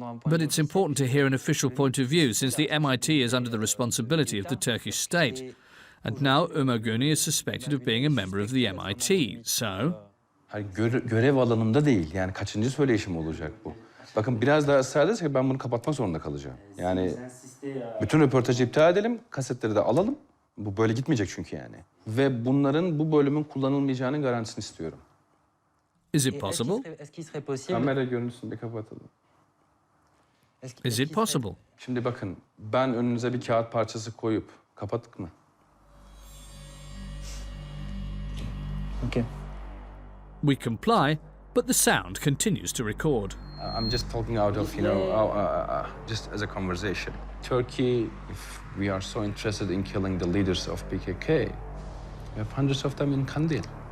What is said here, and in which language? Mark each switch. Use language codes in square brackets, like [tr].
[en] But it's important to hear an official point of view, since the MIT is under the responsibility of the Turkish state. And now Omer Guney is suspected of being a member of the MIT, so... [tr] Hayır, görev alanımda değil. Yani kaçıncı söyleyişim olacak bu? Bakın biraz daha ısrar edersek ben bunu kapatmak zorunda kalacağım. Yani bütün röportajı iptal edelim, kasetleri de alalım. Bu böyle gitmeyecek çünkü yani. Ve bunların bu bölümün kullanılmayacağının garantisini istiyorum. [en] Is it possible? [tr] Kamera görüntüsünü bir kapatalım. [en] Is it possible? [tr] Şimdi bakın, ben önünüze bir kağıt parçası koyup kapattık mı? [en] Okay. We comply, but the sound continues to record. I'm just talking out of, just as a conversation. Turkey, if we are so interested in killing the leaders of PKK, we have hundreds of them in Kandil.